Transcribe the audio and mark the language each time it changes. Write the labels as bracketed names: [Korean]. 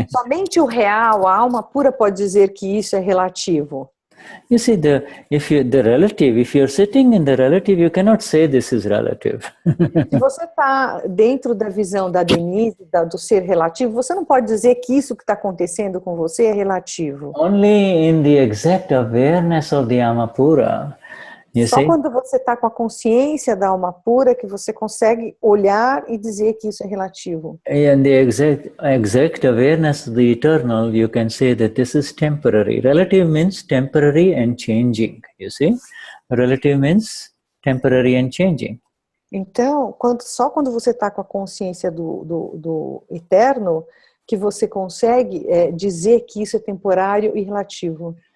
[Portuguese] Somente o real, a alma pura pode dizer que isso é relativo. [English] You see, if you're sitting in the relative, you cannot say this is relative. [Portuguese] Se você está dentro da visão da Denize, do ser relativo, você não pode dizer que isso que está acontecendo com você é relativo. [English] Only in the exact awareness of the Amapura. [Portuguese] Só quando você está com a consciência da alma pura que você consegue olhar e dizer que isso é relativo. [English] In the exact awareness of the eternal, you can say that this is temporary. Relative means temporary and changing. You see, relative means temporary and changing. [Portuguese] Então, só quando você está com a consciência do eterno que você consegue dizer que isso é temporário e relativo.